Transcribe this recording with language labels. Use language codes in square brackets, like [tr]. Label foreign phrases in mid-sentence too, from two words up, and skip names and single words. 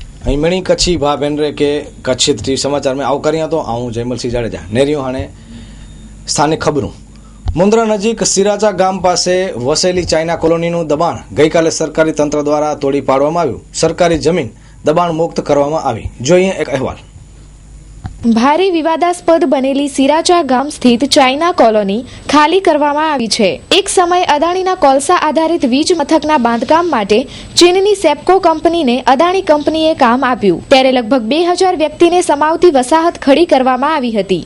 [kfr] मीणी कच्छी भा भेन रे के कच्छी टीवी समाचार में आवकारिया तो आऊँ जयमल सिंह जाडेजा नेरियो हाणे स्थानिक खबरों [gu] મુંદ્રા નજીક સિરાચા ગામ પાસે વસેલી ચાઇના કોલોનીનું દબાણ ગઈકાલે સરકારી તંત્ર દ્વારા તોડી પાડવામાં આવ્યું। [kfr] સરકારી જમીન દબાણ મુક્ત કરવામાં આવી। જોઈએ એક અહેવાલ। ભારે વિવાદાસ્પદ બનેલી સિરાચા ગામ સ્થિત ચાઇના કોલોની ખાલી કરવામાં આવી છે। એક સમય અદાણીના કોલસા આધારિત વીજ મથકના બાંધકામ માટે ચીનની સેપ્કો કંપનીને અદાણી કંપનીએ કામ આપ્યું, ત્યારે લગભગ 2000 વ્યક્તિને સમાવતી વસાહત ખડી કરવામાં આવી હતી।